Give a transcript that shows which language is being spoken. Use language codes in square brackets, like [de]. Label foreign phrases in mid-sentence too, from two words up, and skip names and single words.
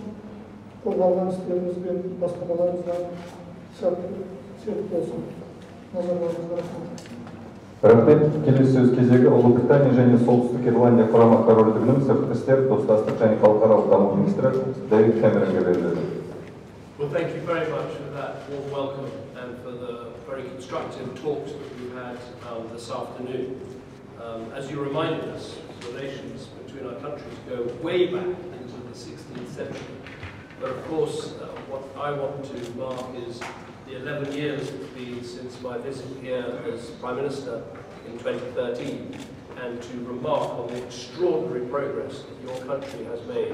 [kk] Қозғалған істеріңіз бен бастамаларыңызға сәттілік болсын. Назарларыңызға рахмет. Рахмет. Келесі сөз кезегі Ұлыбритания және Солтүстік Ирландия Құрама Корольдігінің сыртқы істер, достастық және халықаралық даму министрі Дэвид Кэмеронге беріледі. [en] Well, thank you very much for that warm welcome and for the very constructive talks that we've had this afternoon. As you reminded us, relations between our countries go way back into the 16th century. But of course, what I want to mark is the 11 years it's been since my visit here as Prime Minister in 2013, and to remark on the extraordinary progress that your country has made.